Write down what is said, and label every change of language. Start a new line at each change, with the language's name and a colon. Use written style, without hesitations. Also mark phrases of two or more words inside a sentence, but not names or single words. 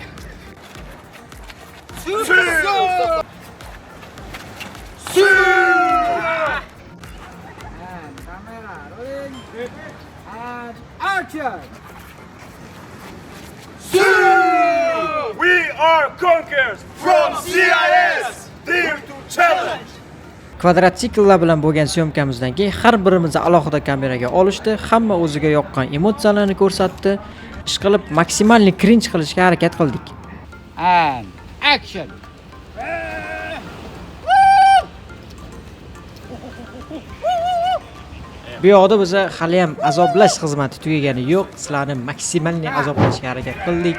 English: And camera rolling. And action. We are conquerors from CIS! Dare to challenge!
Uzbek: Kvadrotsikllar bilan bo'lgan syomkamizdan keyin har birimizni alohida kameraga olishdi, hamma o'ziga yoqqan emotsiyalarni ko'rsatdi. Ishqilib maksimalni cringe qilishga harakat qildik.
English: And action.
Uzbek: Bu yoqda biza hali ham azoblash xizmati tugagani yo'q. Sizlarni maksimalniy azoblashga harakat qildik.